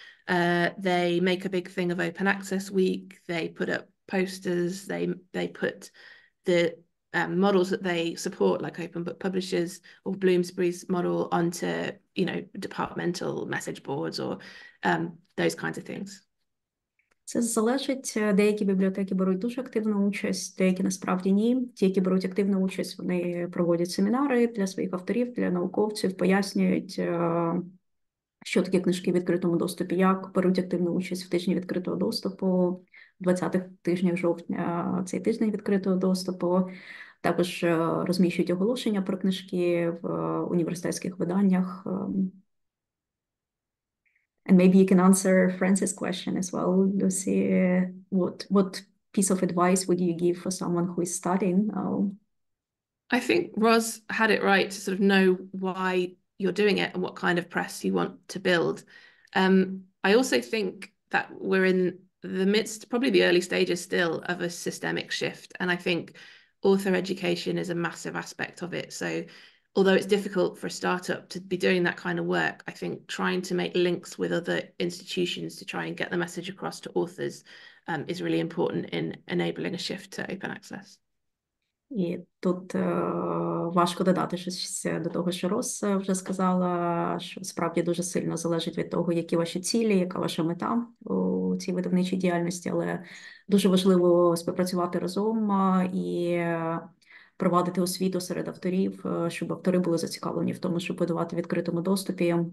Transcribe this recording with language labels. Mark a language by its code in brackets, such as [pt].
[en] They make a big thing of Open Access Week. They put up posters. They put the models that they support, like Open Book Publishers or Bloomsbury's model, onto, you know, departmental message boards or those kinds of things. [uk] Це залежить. Деякі бібліотеки беруть дуже активну участь, деякі насправді ні. Ті, які беруть активну участь, вони проводять семінари для своїх авторів, для науковців, пояснюють, що таке книжки в відкритому доступі, як беруть активну участь в тижні відкритого доступу, 20-х тижнях жовтня, цей тиждень відкритого доступу. Також розміщують оголошення про книжки в університетських виданнях. [en] And maybe you can answer Francis' question as well, Lucy. What piece of advice would you give for someone who is studying now? I think Ros had it right to sort of know why you're doing it and what kind of press you want to build. I also think that we're in the midst, probably the early stages still, of a systemic shift. And I think author education is a massive aspect of it. So although it's difficult for a startup to be doing that kind of work, I think trying to make links with other institutions to try and get the message across to authors is really important in enabling a shift to open access. [uk] І тут важко додати щось до того, що Рос вже сказала, що справді дуже сильно залежить від того, які ваші цілі, яка ваша мета у цій видавничій діяльності, але дуже важливо співпрацювати разом і провадити освіту серед авторів, щоб автори були зацікавлені в тому, щоб видавати в відкритому доступі.